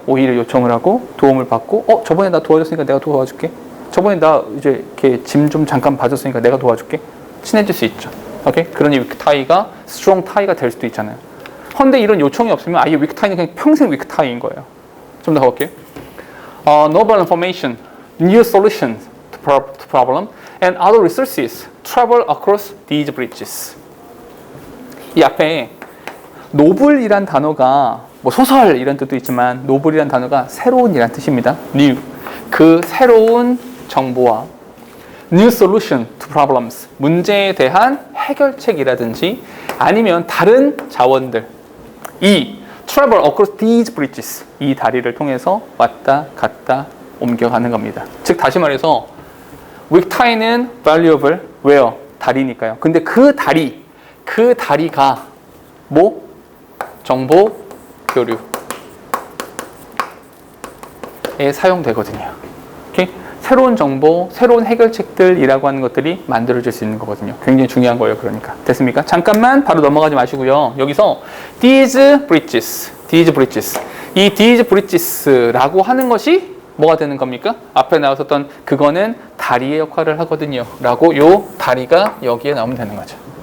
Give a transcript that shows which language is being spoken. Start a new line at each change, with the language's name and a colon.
Korean: 오히려 요청을 하고 도움을 받고 저번에 나 도와줬으니까 내가 도와줄게. 저번에 나 이제 이렇게 짐 좀 잠깐 봐줬으니까 내가 도와줄게. 친해질 수 있죠. 오케이? 그러니 위크 타이가 스트롱 타이가 될 수도 있잖아요. 근데 이런 요청이 없으면 아예 위크 타이는 그냥 평생 위크 타이인 거예요. 좀 더 가볼게요.
English: Novel information, new solutions to problem, and other resources travel across these bridges.
Korean: 이 앞에 노블이란 단어가 뭐 소설 이런 뜻도 있지만 노블이란 단어가 새로운이란 뜻입니다. new. 그 새로운 정보와
English: new solution to problems.
Korean: 문제에 대한 해결책이라든지 아니면 다른 자원들.
English: 이 travel across these bridges.
Korean: 이 다리를 통해서 왔다 갔다 옮겨가는 겁니다. 즉 다시 말해서 weak tie는 valuable. 왜요? 다리니까요. 근데 그 다리가 뭐? 정보 교류에 사용되거든요. 오케이? 새로운 정보, 새로운 해결책들이라고 하는 것들이 만들어질 수 있는 거거든요. 굉장히 중요한 거예요. 그러니까. 됐습니까? 잠깐만 바로 넘어가지 마시고요. 여기서 these bridges. 이 these bridges라고 하는 것이 뭐가 되는 겁니까? 앞에 나왔었던 그거는 다리의 역할을 하거든요. 라고 요 다리가 여기에 나오면 되는 거죠.